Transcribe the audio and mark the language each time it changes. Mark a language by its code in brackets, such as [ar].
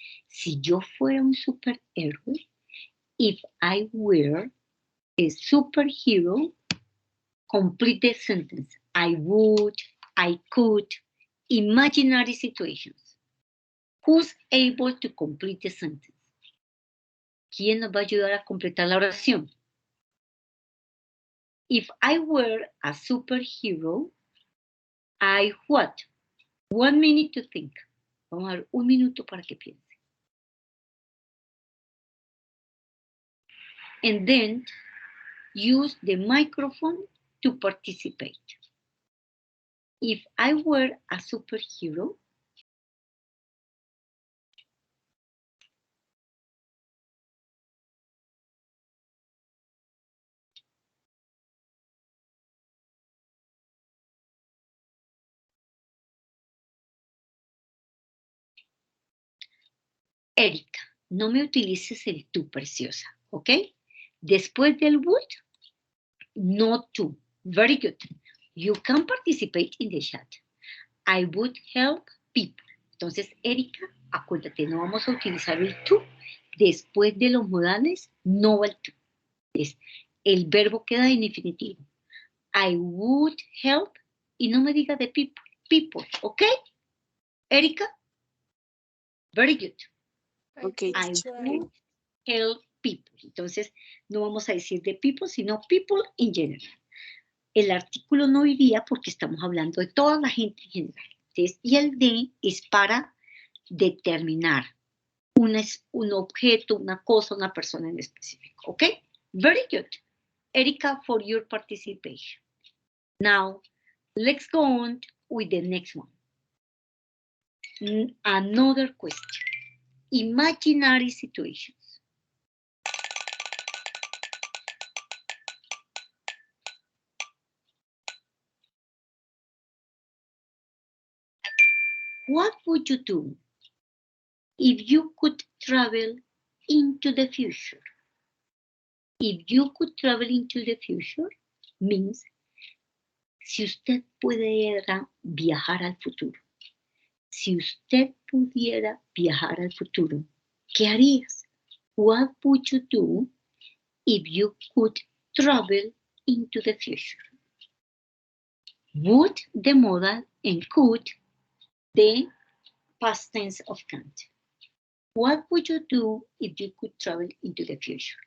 [es] Si yo fuera un superhéroe, [en] if I were a superhero, complete the sentence. I would, I could, imaginary situations. Who's able to complete the sentence? [es] ¿Quién nos va a ayudar a completar la oración? [en] If I were a superhero, I what? 1 minute to think. [es] Vamos a dar 1 minuto para que piense. [en] And then use the microphone to participate. If I were a superhero, [es] Erika, no me utilices el tú, preciosa, ¿ok? Después del would, no tú. [en] Very good. You can participate in the chat. I would help people. [es] Entonces, Erika, acuérdate, no vamos a utilizar el tú. Después de los modales, no va el tú. El verbo queda en infinitivo. [en] I would help, [es] y no me diga de people. [en] People, ¿ok? Erika? Very good. Okay. I would help people. [es] Entonces, no vamos a decir de people, sino people in general. El artículo no iría porque estamos hablando de toda la gente en general. Entonces, y el de es para determinar un objeto, una cosa, una persona en específico. [en] ¿Ok? Very good. Erika, for your participation. Now, let's go on with the next one. Another question. Imaginary situations. What would you do if you could travel into the future? If you could travel into the future means [es] si usted pudiera viajar al futuro. Si usted pudiera viajar al futuro, ¿qué harías? [en] What would you do if you could travel into the future? Would the modal and could the past tense of can't. What would you do if you could travel into the future?